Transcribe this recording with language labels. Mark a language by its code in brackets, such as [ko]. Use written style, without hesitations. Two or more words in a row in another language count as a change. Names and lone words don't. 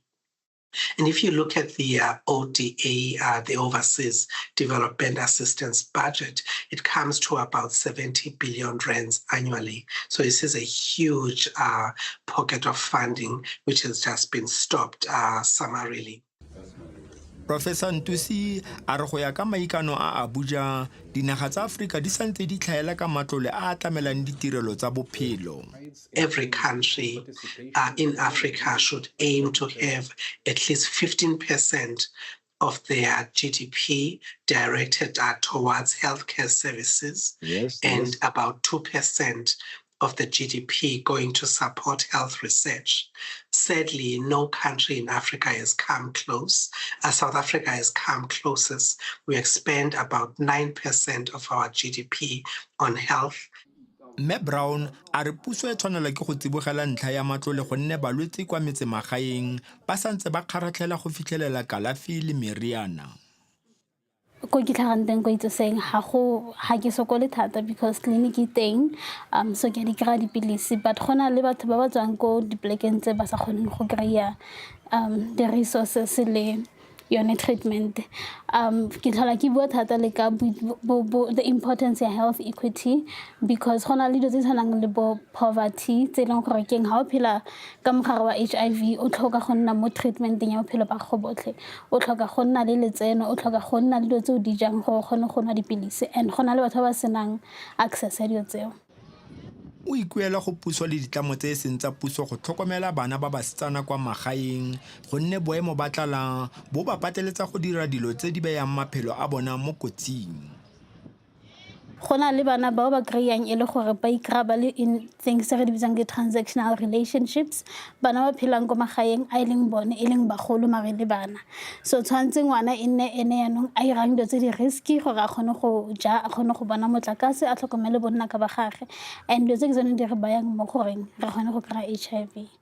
[en] And if you look at the ODA, the Overseas Development Assistance budget, it comes to about 70 billion rands annually. So this is a huge pocket of funding which has just been stopped summarily. [tn] Professor Ntusi a re go ya ka maikano a Abuja, dinaga tsa Afrika di santse di tlhaela ka matlole a tlamelang ditirelo tsa bophelo. [en] Every country in Africa should aim to have at least 15% of their GDP directed towards healthcare services, and about 2% of the GDP going to support health research. Sadly, no country in Africa has come close. South Africa has come closest. We spend about 9% of our GDP on health. [tn] Mme Brown a re puso e tshwanela ke go tsibogela ntlha ya matlole gonne balwetse kwa metsemagaeng ba santse ba kgaratlhela go fitlhelela kalafi le meriana. Ko ke tlhagang teng ko itse seng ha ke sokole thata because clinic e teng, so ke di kry dipilisi, but gona le batho ba ba tswang ko dipolekeng tse ba sa kgoneng go kry-a [en] the resources [tn] le yone treatment. Ke tlhola ke bua thata le ka [en] the importance [tn] ya [en] health equity, [tn] because gona le dilo tse tshwanang le bo poverty tse leng gore keng ha o phela ka mogare wa HIV o tlhoka go nna mo treatmenteng ya bophelo ba go botlhe, o tlhoka go nna le letseno, o tlhoka go nna le dilo tse o di jang gore o kgone go nwa dipilisi, and gona le batho ba senang access ya dilo tseo. O ikuela go puso le ditlamo tse seng tsa puso go tlhokomela bana ba basetsana kwa magaeng gonne boemo ba tlala bo ba pateletsa go dira dilo tse di beyang maphelo a bona mo kotsing. Gona le bana bao ba kry-ang e le gore ba ikry-a ba le [en] in things [tn] re di bitsang di-transactional relationships. Bana ba phelang ko magaeng a e leng bone e leng bagolo mare le bana. So tshwanetse ngwana e nne ene yaanong a irang dilo tse di risky gore a kgone go ja, a kgone go bona motlakase, a tlhokomele bonna ka ba gage. And dilo tse ke tsone di re bayang mo goreng re kgone go kry-a HIV.